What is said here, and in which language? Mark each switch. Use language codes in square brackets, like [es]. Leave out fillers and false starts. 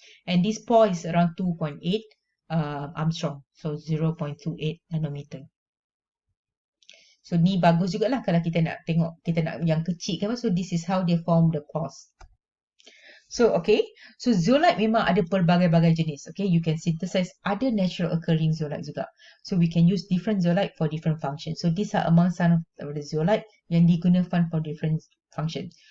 [en] And this pore is around 2.8 Armstrong. So 0.28 nanometer. [ms] So ni bagus jugalah kalau kita nak tengok, kita nak yang kecil kan. [en] So this is how they form the pores. [ms] So okay, so zeolite memang ada pelbagai-bagai jenis. [en] Okay, you can synthesize other natural occurring zeolite juga. So we can use different zeolite for different functions. So these are among some of the zeolite yang digunakan for different functions.